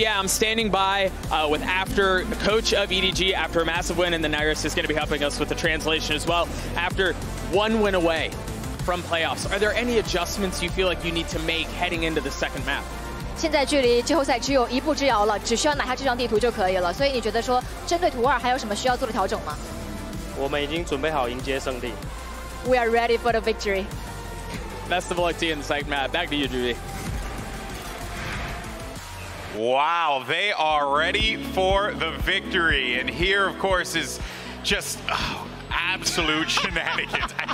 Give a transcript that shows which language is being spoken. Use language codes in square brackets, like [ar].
[en] Yeah, I'm standing by with coach of EDG after a massive win, and then Nyrus is going to be helping us with the translation as well. After one win away from playoffs, are there any adjustments you feel like you need to make heading into the second map? [zh] 现在距离季后赛只有一步之遥了，只需要拿下这张地图就可以了。所以你觉得说，针对图2还有什么需要做的调整吗？我们已经准备好迎接胜利。 [en] We are ready for the victory. Best of luck to you in the second map. Back to you, Judy. Wow, they are ready for the victory. And here, of course, is just absolute shenanigans.